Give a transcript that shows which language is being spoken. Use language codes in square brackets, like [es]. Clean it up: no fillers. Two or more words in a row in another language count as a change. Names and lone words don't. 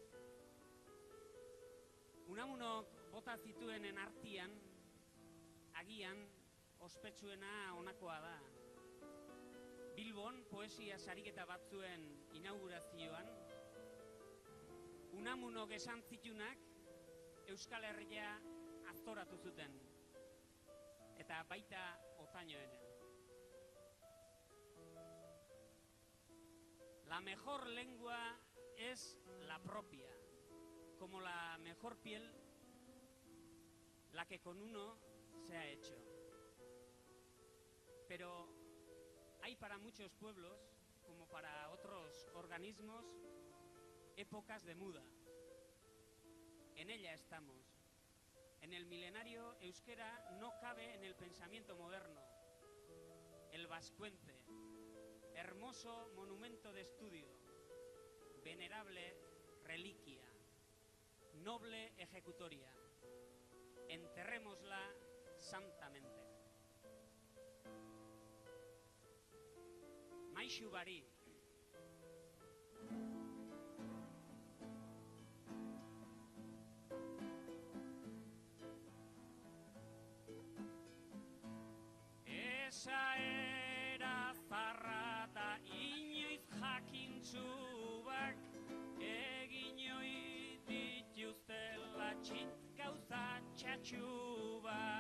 [eu] Unamunok bota zituenen artean, agian ospetsuena honakoa da. Bilbon poesia sariketa batzuen inaugurazioan, Unamunok esan zitunak Euskal Herria aztoratu zuten, eta baita Otaño ere. [es] La mejor lengua es la propia, como la mejor piel, la que con uno se ha hecho. Pero hay para muchos pueblos, como para otros organismos, épocas de muda. En ella estamos. En el milenario euskera no cabe en el pensamiento moderno. El vascuence, hermoso monumento de estudio, venerable reliquia, noble ejecutoria. Enterrémosla santamente. [eu] Maixu bari. Esa era zarra da inoiz jakintzubak, egin oi dituztela txit gauza txatxubak.